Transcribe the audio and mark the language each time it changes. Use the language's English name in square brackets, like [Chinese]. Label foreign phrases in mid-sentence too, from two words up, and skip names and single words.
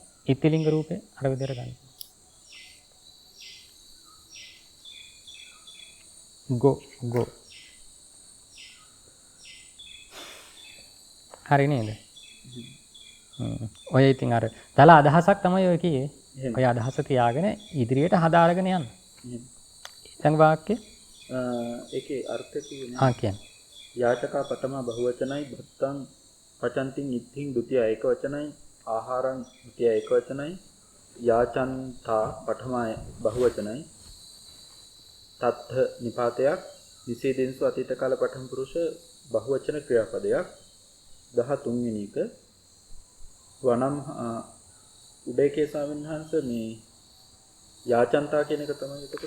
[Sinhala] ඉතිලිංග රූපේ අර විදිහට ගන්න. ගෝ හරි නේද? ඔය ඉතින් අර දල අදහසක් තමයි ඔය කියේ. ඔය අදහස තියාගෙන ඉදිරියට හදාරගෙන යන්න. ඊළඟ වාක්‍ය ඒකේ අර්ථය කියන්නේ කියන්නේ යාචකා පඨම බහුවචනයි [Pali] භත්තං පචන්තින් ඉත්තිං [Sinhala] ဒ ුතිය ඒක වචනයි ආහාරං ဒ ුතිය ඒක වචනයි යාචන්තා පඨම බහුවචනයි තත්ථ නිපාතයක් නිසීදෙන්සු අතීත කාල පඨම පුරුෂ බහුවචන ක්‍රියාපදයක් 13 වෙනි එක වනම් උඩේකේ ස්වාමීන් වහන්සේ මේ යාචන්තා කියන එක තමයි එතකොට